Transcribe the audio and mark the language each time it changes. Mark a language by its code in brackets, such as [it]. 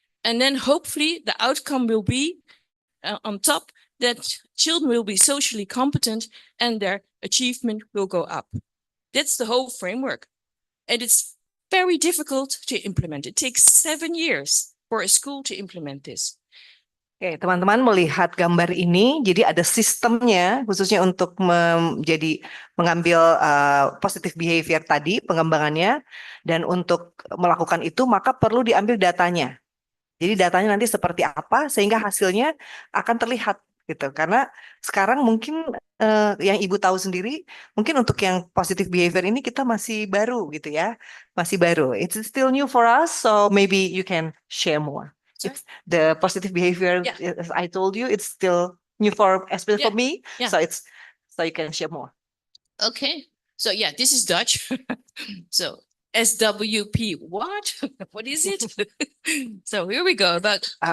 [en] And then hopefully the outcome will be on top that children will be socially competent and their achievement will go up. That's the whole framework. And it's very difficult to implement. It takes 7 years for a school to implement this. [id] Oke, teman-teman melihat gambar ini, jadi ada sistemnya khususnya untuk mengambil positive behavior tadi, pengembangannya, dan untuk melakukan itu maka perlu diambil datanya. Jadi datanya nanti seperti apa sehingga hasilnya akan terlihat gitu. Karena sekarang mungkin yang Ibu tahu sendiri, mungkin untuk yang positive behavior ini kita masih baru gitu ya, masih baru. [en] It's still new for us, so maybe you can share more. It's the positive behavior, as I told you, it's still new for, especially for me. So you can share more. Okay. So yeah, this is Dutch. So SWP. What? What is it? So here we go. About